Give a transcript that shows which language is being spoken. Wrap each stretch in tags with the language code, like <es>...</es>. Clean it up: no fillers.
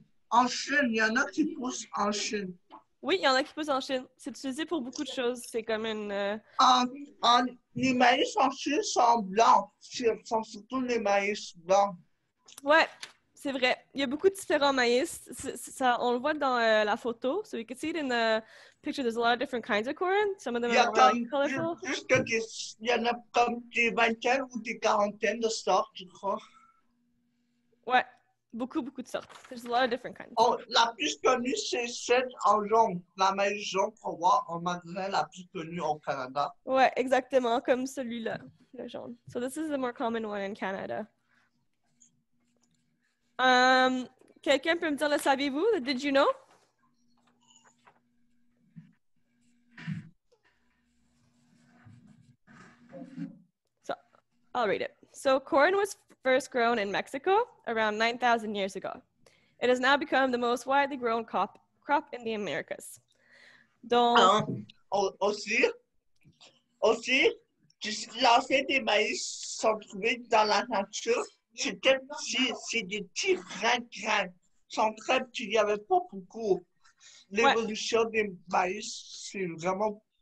<fr>En Chine, il y en a qui poussent en Chine. Oui, il y en a qui poussent en Chine. C'est utilisé pour beaucoup de choses. C'est comme une... Les maïs en Chine sont blancs. Ce sont surtout les maïs blancs. Ouais, c'est vrai. Il y a beaucoup de différents maïs. On le voit dans la photo.</fr> <en>So you can see it in the picture. There's a lot of different kinds of corn. Some of them are like colorful.</en> <fr>Il y en a comme des vingtaines ou des quarantaines de sortes, je crois. Ouais, beaucoup de sortes.</fr> <en>There's a lot of different kinds.</en> <fr>Oh, la plus connue, c'est cette en jaune. La maïs jaune qu'on voit en magasin, la plus connue au Canada. Ouais, exactement, comme celui-là, le jaune.</fr> <en>So this is the more common one in Canada.</en> <fr>Quelqu'un peut me dire, le saviez-vous?</fr> <en>Did you know? So, I'll read it. So, corn was first grown in Mexico around 9,000 years ago. It has now become the most widely grown crop in the Americas.</en> <fr>Donc, aussi, l'ancien des maïs sont trouvés dans la nature. C'est des petits grains. Ils sont très petits. Il n'y avait pas beaucoup. L'évolution des maïs, c'est vraiment...</fr>